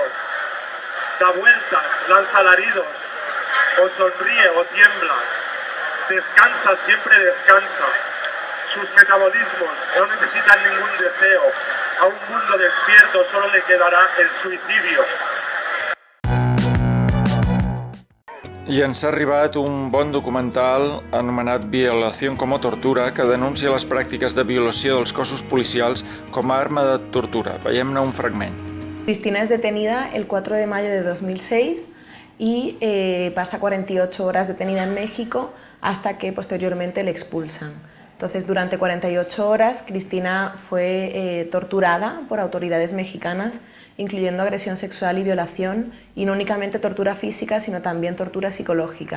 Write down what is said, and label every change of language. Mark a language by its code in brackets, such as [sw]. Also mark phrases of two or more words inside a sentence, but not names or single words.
[es] Da vueltas, lanza alaridos, o sonríe o tiembla. Descansa, siempre descansa. Sus metabolismos no necesitan ningún deseo. A un mundo despierto solo le quedará el suicidio. [ca] I ens ha arribat un bon documental anomenat Violación como tortura que denuncia les pràctiques de violació dels cossos policials com a arma de tortura. Veiem-ne un fragment. [es] Cristina es detenida el 4 de mayo de 2006 y pasa 48 horas detenida en México hasta que posteriormente le expulsan. Entonces, durante 48 horas, Cristina fue torturada por autoridades mexicanas, incluyendo agresión sexual y violación, y no únicamente tortura física, sino también tortura psicológica.